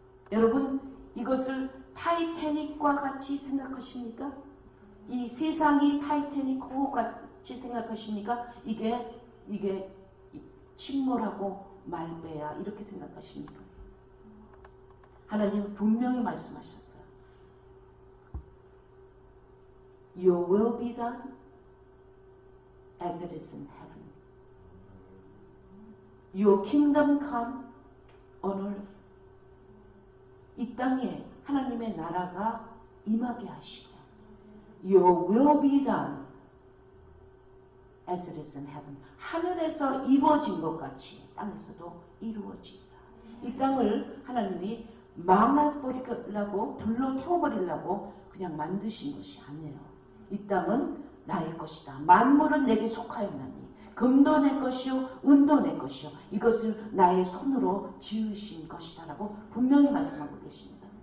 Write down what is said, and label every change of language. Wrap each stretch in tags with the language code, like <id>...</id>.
<ko>여러분 이것을 타이타닉과 같이 생각하십니까? 이 세상이 타이타닉과 같이 생각하십니까? 이게 침몰하고 말배야 이렇게 생각하십니까? 하나님은 분명히 말씀하셨어요.</ko> <en>Your will be done as it is in heaven. Your kingdom come on earth.</en> <ko>이 땅에 하나님의 나라가 임하게 하시죠.</ko> <en>Your will be done as it is in heaven.</en> <ko>하늘에서 이루어진 것 같이 땅에서도 이루어진다. 이 땅을 하나님이 망해버리려고 불러 태워버리려고 그냥 만드신 것이 아니에요. 이 땅은 나의 것이다. 만물은 내게 속하였나니 금도 내 것이요 은도 내 것이요 이것을 나의 손으로 지으신 것이다 라고 분명히 말씀하고 계십니다.</ko>